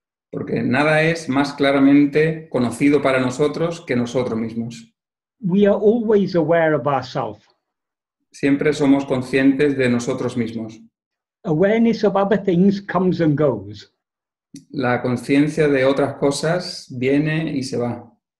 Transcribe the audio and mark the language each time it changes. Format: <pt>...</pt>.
<es>Porque nada es más claramente conocido para nosotros que nosotros mismos.</es> <en>We are always aware of ourselves.</en> <es>Siempre somos conscientes de nosotros mismos.</es> <en>Awareness of other things comes and goes.</en> <es>La conciencia de otras cosas viene y se va.</es>